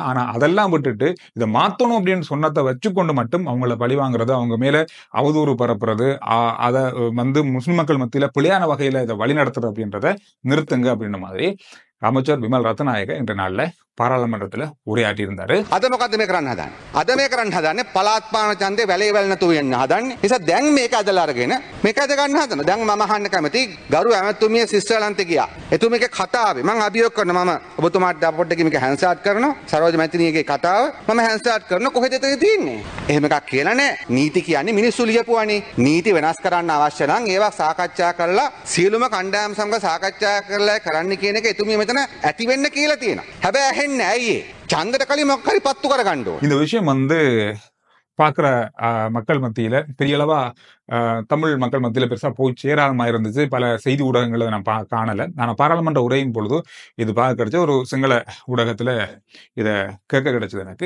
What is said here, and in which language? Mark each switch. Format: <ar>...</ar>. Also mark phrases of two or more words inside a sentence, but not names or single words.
<ta>ஆனா அதெல்லாம் விட்டுட்டு இதை மாத்தணும் அப்படின்னு சொன்னதை வச்சுக்கொண்டு மட்டும் அவங்கள பழி வாங்குறது, அவங்க மேல அவதூறு பரப்புறது, அதை முஸ்லிம் மக்கள் மத்தியில பிழையான வகையில இதை வழி நடத்துறது அப்படின்றத நிறுத்துங்க அப்படின்ற மாதிரி அமைச்சர் விமல் ரத்நாயக இன்ற நாள்ல பாராளுமன்றத்துல உரையாற்றி இருந்தாரு.</ta> <si>අද මොකද්ද මේ කරන්න හදන්නේ? අද මේ කරන්න හදන්නේ පළාත් පාන ඡන්දේ වැලේ වැල් නැතුව යන්න හදන්නේ. නිසා දැන් මේක අදලා අරගෙන මේක අද ගන්න හදන. දැන් මම අහන්න කැමති ගරු ඇමතුමිය ස්විට්සර්ලන්තේ ගියා. එතුමියගේ කතාවේ මම අභියෝග කරනවා. මම ඔබතුමාට පොඩ්ඩක් මේක හැන්ඩ්ස්ටාර්ට් කරනවා. සරෝජ මැතිණියගේ කතාව මම හැන්ඩ්ස්ටාර්ට් කරනවා. කොහෙද ඒක තියෙන්නේ? එහෙම එකක් කියලා නෑ. නීති කියන්නේ මිනිස්සු ලියපුවානේ. නීති වෙනස් කරන්න අවශ්‍ය නම් ඒවා සාකච්ඡා කරලා සියලුම කණ්ඩායම් සමග සාකච්ඡා කරලා කරන්න කියන එක එතුමිය මෙතන ඇති වෙන්න කියලා තියෙනවා. හැබැයි</si> <ta>இந்த விஷயம் பாக்குற மக்கள் மத்தியில பெரிய அளவா தமிழ் மக்கள் மத்தியில பெருசா போய் சேராம இருந்துச்சு. பல செய்தி ஊடகங்களை நான் காணல. ஆனா பாராளுமன்ற உரையின் பொழுது இது பார்க்க கிடைச்ச ஒரு சிங்கள ஊடகத்துல இத கேட்க கிடைச்சது எனக்கு.</ta>